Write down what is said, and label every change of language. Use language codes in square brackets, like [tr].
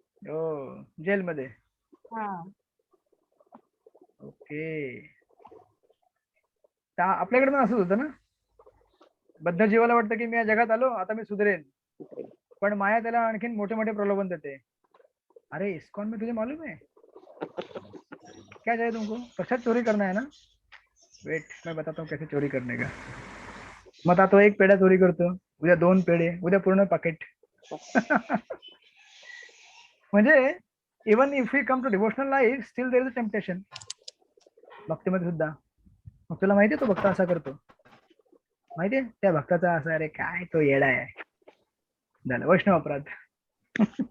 [mr] हो, जेलमध्ये. ओके. आपल्याकडे पण असंच होतं ना, बद्ध जीवाला वाटतं की मी या जगात आलो आता मी सुधरेन, पण माया त्याला आणखीन मोठे मोठे प्रलोभन देते. [hi] अरे इस्कॉन में तुझे मालूम है क्या चाहिए तुमको, प्रसाद चोरी करना है ना, वेट मैं बताता हूँ कैसे चोरी करने का. [mr] मग आता तो एक पेढा चोरी करतो, उद्या 2 पेढे, उद्या पूर्ण पाकिट. [en] म्हणजे even if we come to devotional life still there is a temptation. [mr] भक्तीमध्ये सुद्धा. मग तुला माहितीये तो भक्त असा करतो, माहितीये त्या भक्ताचा असा, अरे काय तो येडा आहे, झालं वैष्णव अपराध.